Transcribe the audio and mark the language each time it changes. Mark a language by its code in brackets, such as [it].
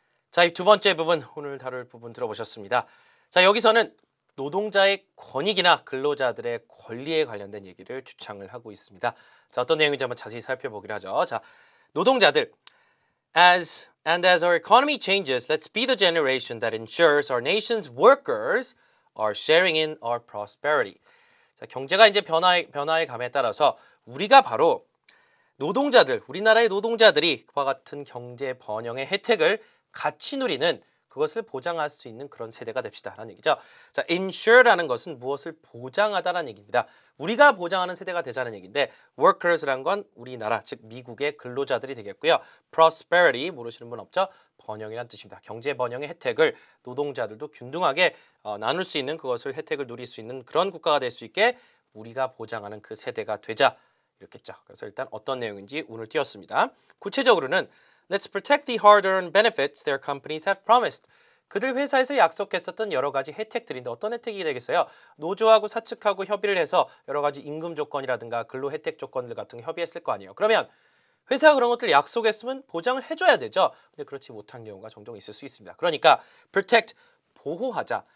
[ko] 자, 이 두 번째 부분, 오늘 다룰 부분 들어보셨습니다. 자, 여기서는 노동자의 권익이나 근로자들의 권리에 관련된 얘기를 주창을 하고 있습니다. 자, 어떤 내용인지 한번 자세히 살펴보기로 하죠. 자, 노동자들, [en] as our economy changes, let's be the generation that ensures our nation's workers are sharing in our prosperity. [ko] 자, 경제가 이제 변화의 감에 따라서 우리가 바로 노동자들, 우리나라의 노동자들이 그와 같은 경제 번영의 혜택을 같이 누리는, 그것을 보장할 수 있는 그런 세대가 됩시다라는 얘기죠. 자, ensure라는 것은 무엇을 보장하다라는 얘기입니다. 우리가 보장하는 세대가 되자는 얘기인데, workers라는 건 우리나라, 즉 미국의 근로자들이 되겠고요. prosperity, 모르시는 분 없죠? 번영이란 뜻입니다. 경제 번영의 혜택을 노동자들도 균등하게 나눌 수 있는, 그것을 혜택을 누릴 수 있는 그런 국가가 될 수 있게 우리가 보장하는 그 세대가 되자, 이렇겠죠. 그래서 일단 어떤 내용인지 운을 띄웠습니다. 구체적으로는 [en] Let's protect the hard-earned benefits their companies have promised. [ko] 그들 회사에서 약속했었던 여러 가지 혜택들인데 어떤 혜택이 되겠어요? 노조하고 사측하고 협의를 해서 여러 가지 임금 조건이라든가 근로 혜택 조건들 같은 거 협의했을 거 아니에요. 그러면 회사가 그런 것들 약속했으면 보장을 해줘야 되죠. 근데 그렇지 못한 경우가 종종 있을 수 있습니다. 그러니까 protect, 보호하자.